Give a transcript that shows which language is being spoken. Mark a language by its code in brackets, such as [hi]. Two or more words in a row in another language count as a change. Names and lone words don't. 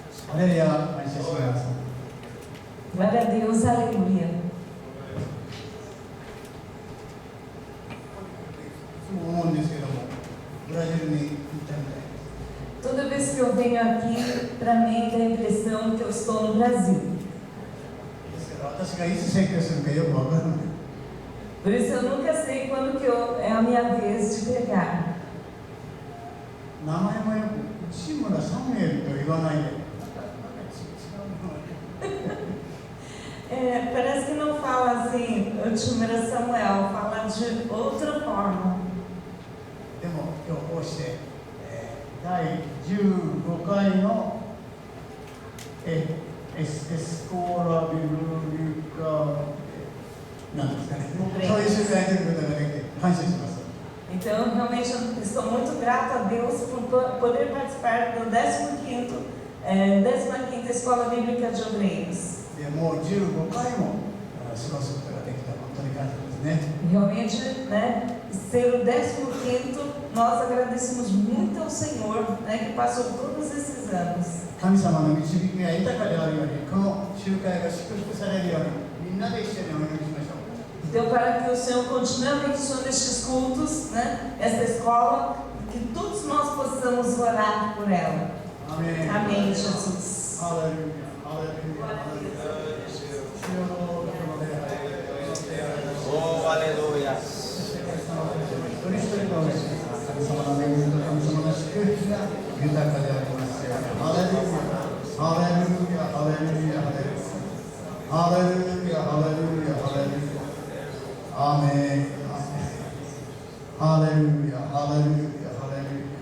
[ja] ハレルヤ、感謝します。 [pt] Glória a Deus, aleluia. [ja] いつも思うんですけども、ブラジルに行ったみたい。 [pt] Toda vez que eu venho aqui, para mim dá a impressão que eu estou no Brasil. [ja] ですから私がいつ説教するかよくわからない。 [pt] Por isso eu nunca sei quando que é a minha vez de pregar. [ja] 名前もよく内村サムエルと言わないで。なんか違う [pt] Parece que não fala assim, Otimira Samuel, fala de outra forma. [ja] でも今日こうして、第15回のエスコーラビブリカなんですかね。そういう取材することができて感謝します。 [pt] Então, realmente, eu estou muito grato a Deus por poder participar do 15ª Escola Bíblica de Obreiros. [ja] でもう15回も過ごすことができた本当に感謝ですね。 [pt] Realmente, né, ser o 15º, nós agradecemos muito ao Senhor, né, que passou todos esses anos. [ja] 神様の導きが豊かであるように、この集会が祝福されるように、みんなで一緒にお祈りしましょう。 [pt] Então, para que o Senhor continue abençoando estes cultos, né, esta escola, que todos nós possamos orar por ela. Amém. Amém, Jesus. Aleluia, aleluia, aleluia. Oh, aleluia. [ja] 一人一人の神様の恵みと神様の祝福が豊かでありますように。ハレルヤ、ハレルヤ、ハレルヤ、ハレルヤ、ハレルヤ、ハレルヤ、ハレルヤ。アーメン。ハレルヤ、ハレルヤ、ハレルヤ。